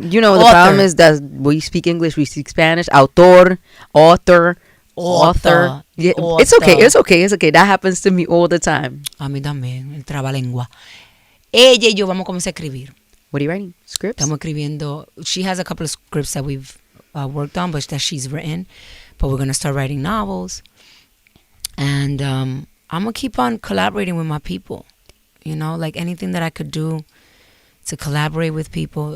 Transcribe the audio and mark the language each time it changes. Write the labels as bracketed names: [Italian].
[English] You know, the problem is that we speak English, we speak Spanish. Autor. Yeah, it's okay. That happens to me all the time. [Spanish] A mí también, el trabalengua. Ella y yo vamos a comenzar a escribir. [English] What are you writing? Scripts? [Spanish] Estamos escribiendo. [English] She has a couple of scripts that we've worked on, but that she's written. But we're going to start writing novels. And I'm going to keep on collaborating with my people. You know, like anything that I could do to collaborate with people.